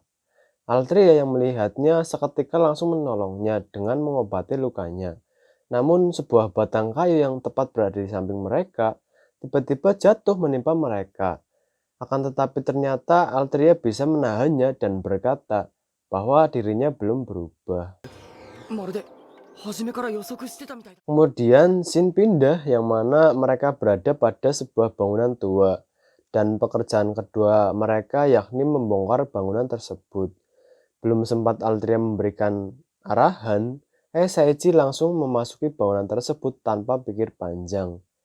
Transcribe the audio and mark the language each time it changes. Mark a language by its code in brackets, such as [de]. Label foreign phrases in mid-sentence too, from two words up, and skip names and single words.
[id] Altria yang melihatnya seketika langsung menolongnya dengan mengobati lukanya. Namun sebuah batang kayu yang tepat berada di samping mereka tiba-tiba jatuh menimpa mereka. Akan tetapi ternyata Altria bisa menahannya dan berkata bahwa dirinya belum berubah. [ja] まるで初めから予測してたみたいだ。 [id] Kemudian scene pindah yang mana mereka berada pada sebuah bangunan tua. Dan pekerjaan kedua mereka yakni membongkar bangunan tersebut. Belum sempat Altria memberikan arahan, Seiichi langsung memasuki bangunan tersebut tanpa pikir panjang.